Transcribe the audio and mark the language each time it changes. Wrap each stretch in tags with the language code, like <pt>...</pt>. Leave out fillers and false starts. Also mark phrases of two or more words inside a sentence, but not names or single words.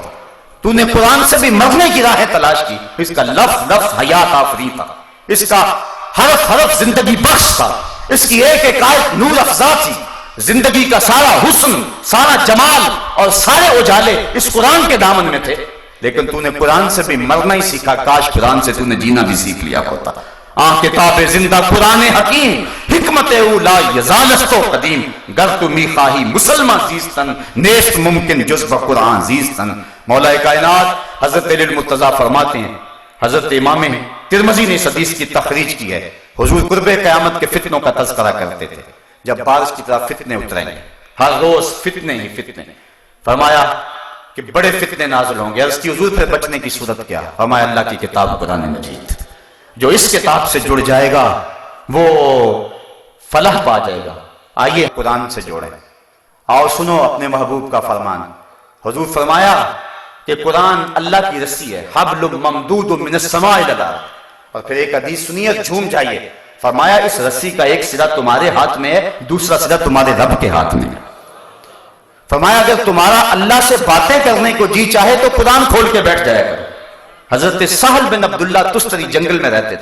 <ur>تو نے قرآن سے بھی مرنے کی راہیں تلاش کی. اس کا لفظ لفظ حیات آفری تھا، اس کا حرف حرف زندگی بخش تھا، اس کی ایک ایک آیت نور افزا تھی. زندگی کا سارا حسن، سارا جمال اور سارے اجالے اس قرآن کے دامن میں تھے. لیکن تو نے قرآن سے بھی مرنا ہی سیکھا، کاش قرآن سے تو نے جینا بھی سیکھ لیا ہوتا.</ur> <fa>کتاب زندہ قرآن حکیم حکمت اولا یزالستو قدیم گر تو می خواہی مسلمان زیستن نیست ممکن جز بقرآن زیستن.</fa> <ur>مولا کائنات حضرت علی المرتضیٰ فرماتے ہیں، حضرت امام ترمذی نے اس حدیث کی تخریج کی ہے، حضور قرب قیامت کے فتنوں کا تذکرہ کرتے تھے. جب بارش کی طرح فتنے اتریں گے، ہر روز فتنے ہی فتنے، فرمایا کہ بڑے فتنے نازل ہوں گے. اس کی حضور پہ بچنے کی صورت کیا؟ فرمایا اللہ کی کتاب قرآن مجید، جو اس کتاب سے جڑ جائے گا وہ فلاح پا جائے گا. آئیے قرآن سے جوڑیں، آؤ سنو اپنے محبوب کا فرمان. حضور فرمایا کہ قرآن اللہ کی رسی ہے،</ur> <ar>حبل ممدود من السماء الی الارض.</ar> <ur>اور پھر ایک حدیث سنیے، جھوم جائیے. فرمایا اس رسی کا ایک سرا تمہارے ہاتھ میں ہے، دوسرا سرا تمہارے رب کے ہاتھ میں ہے. فرمایا اگر تمہارا اللہ سے باتیں کرنے کو جی چاہے تو قرآن کھول کے بیٹھ جائے کرو. حضرت سہل بن عبداللہ تستری جنگل میں رہتے تھے.</ur>